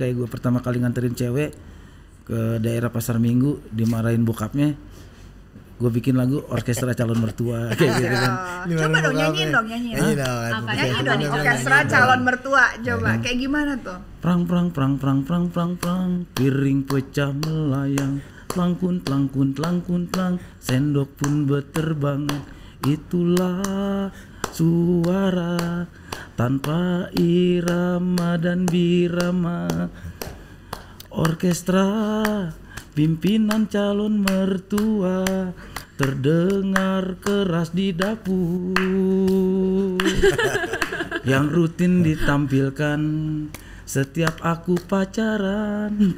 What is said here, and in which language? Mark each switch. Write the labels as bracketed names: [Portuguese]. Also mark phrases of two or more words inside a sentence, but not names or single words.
[Indonesian] Kayak gue pertama kali nganterin cewek ke daerah Pasar Minggu dimarahin bokapnya, gue bikin lagu Orkestra Calon Mertua kayak gitu kan. Coba dong nyanyiin. Nyanyi dong nih Orkestra Calon Mertua. Coba kayak gimana tuh? Prang prang prang prang prang prang prang, piring pecah melayang, plangkun plangkun plangkun plang, sendok pun berterbangan. Itulah suara tanpa irama dan birama, orkestra pimpinan calon mertua terdengar keras di dapur yang rutin ditampilkan setiap aku pacaran.